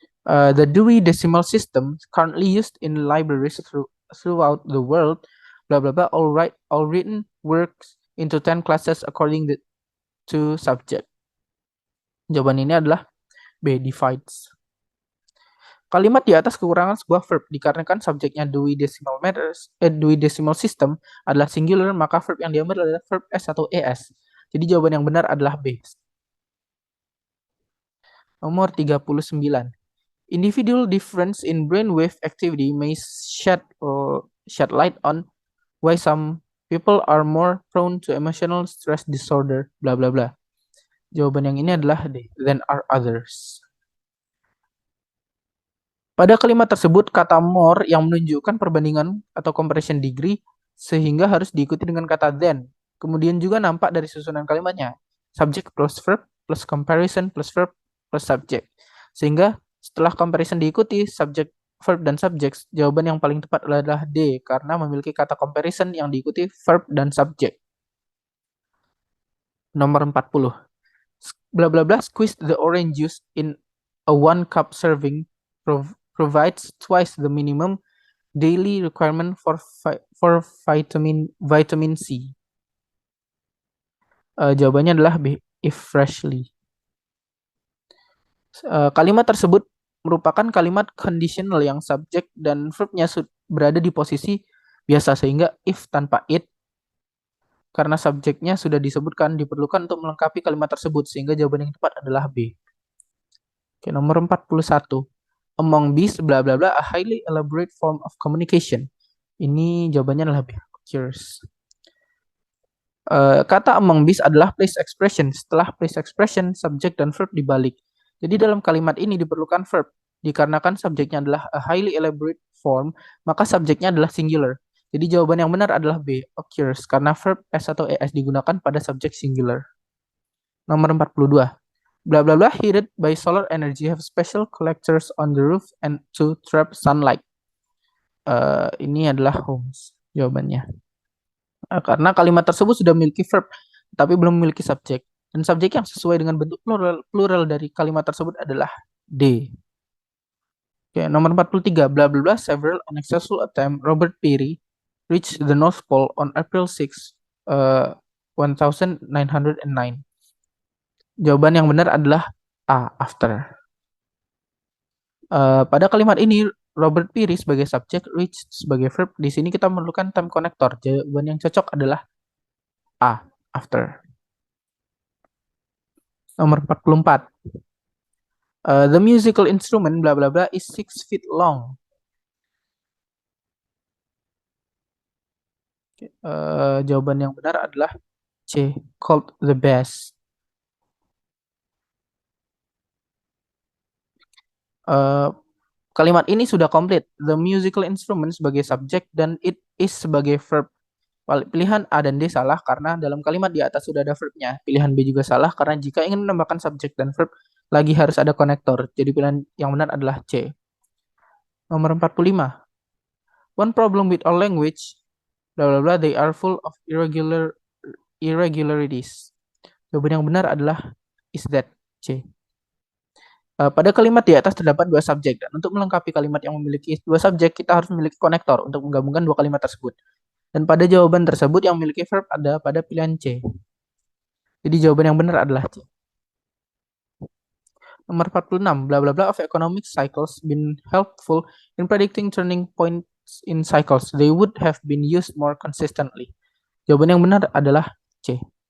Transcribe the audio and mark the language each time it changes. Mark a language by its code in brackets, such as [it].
[en] The Dewey Decimal System currently used in libraries throughout the world, blah blah blah, all written works into 10 classes according to subject. [id] Jawaban ini adalah B, divides. Kalimat di atas kekurangan sebuah verb dikarenakan subjeknya Dewey Decimal System adalah singular, maka verb yang diambil adalah verb S atau ES. Jadi jawaban yang benar adalah B. Nomor 39. [en] Individual difference in brainwave activity may shed light on why some people are more prone to emotional stress disorder, bla bla bla. [id] Jawaban yang ini adalah D, [en] than are others. [id] Pada kalimat tersebut, kata more yang menunjukkan perbandingan atau comparison degree sehingga harus diikuti dengan kata than. Kemudian juga nampak dari susunan kalimatnya. Subject plus verb plus comparison plus verb plus subject. Sehingga setelah comparison diikuti subjek, verb, dan subjek, jawaban yang paling tepat adalah D karena memiliki kata comparison yang diikuti verb dan subjek. Nomor 40. [en] Bla bla bla squeeze the orange juice in a 1 cup serving provides twice the minimum daily requirement for vitamin C. [id] Jawabannya adalah B, [en] if freshly. [id] Kalimat tersebut merupakan kalimat conditional yang subjek dan verbnya berada di posisi biasa sehingga if tanpa it karena subjeknya sudah disebutkan diperlukan untuk melengkapi kalimat tersebut sehingga jawaban yang tepat adalah B. Oke, nomor 41. [en] Among these bla bla bla a highly elaborate form of communication. [id] Ini jawabannya adalah B. Curious. Kata among these adalah place expression. Setelah place expression, subjek dan verb dibalik. Jadi dalam kalimat ini diperlukan verb. Dikarenakan subjeknya adalah a highly elaborate form, maka subjeknya adalah singular. Jadi jawaban yang benar adalah B, occurs, karena verb S atau ES digunakan pada subjek singular. Nomor 42. [en] Bla bla bla heated by solar energy have special collectors on the roof and to trap sunlight. [id] Ini adalah homes jawabannya. Karena kalimat tersebut sudah memiliki verb tapi belum memiliki subjek. Dan subjek yang sesuai dengan bentuk plural dari kalimat tersebut adalah D. Oke, nomor 43. [en] Bla bla bla several unsuccessful attempt Robert Peary reached the North Pole on April 6, 1909. [id] Jawaban yang benar adalah A, after. Pada kalimat ini Robert Peary sebagai subjek, reach sebagai verb. Di sini kita memerlukan time connector. Jawaban yang cocok adalah A, after. Nomor 44. [en] The musical instrument bla bla bla is 6 feet long. [id] Jawaban yang benar adalah C, [en] called the bass. [id] Kalimat ini sudah komplit. The musical instrument sebagai subjek dan it is sebagai verb. Pilihan A dan D salah karena dalam kalimat di atas sudah ada verbnya. Pilihan B juga salah karena jika ingin menambahkan subjek dan verb lagi harus ada konektor. Jadi pilihan yang benar adalah C. Nomor 45. [en] One problem with our language, bla bla bla, they are full of irregularities. [id] Jawaban yang benar adalah [en] is that, [id] C. Pada kalimat di atas terdapat dua subjek dan untuk melengkapi kalimat yang memiliki dua subjek kita harus memiliki konektor untuk menggabungkan dua kalimat tersebut. Dan pada jawaban tersebut yang memiliki verb ada pada pilihan C. Jadi jawaban yang benar adalah C. Nomor 46, [en] bla bla bla of economic cycles been helpful in predicting turning points in cycles. They would have been used more consistently. [id] Jawaban yang benar adalah C.